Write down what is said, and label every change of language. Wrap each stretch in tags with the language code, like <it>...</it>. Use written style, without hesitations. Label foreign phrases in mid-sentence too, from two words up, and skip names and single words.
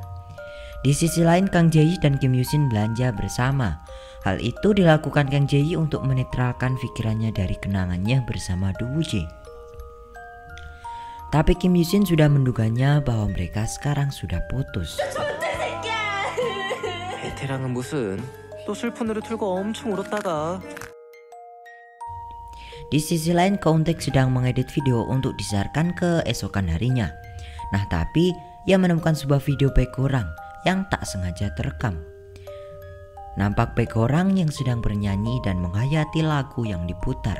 <id>Di sisi lain, Kang Jae-yi dan Kim Yoo-shin belanja bersama. Hal itu dilakukan Kang Jae-yi untuk menetralkan pikirannya dari kenangannya bersama Do Woo-jae. Tapi Kim Yoo-shin sudah menduganya bahwa mereka sekarang sudah putus.</id> <ko>베테랑은 무슨 또 슬픈 노래 틀고 엄청 울었다가.</ko> <id>Di sisi lain, Kauntek sedang mengedit video untuk disiarkan keesokan harinya. Nah, tapi ia menemukan sebuah video baik orang yang tak sengaja terekam. Nampak baik orang yang sedang bernyanyi dan menghayati lagu yang diputar.</id>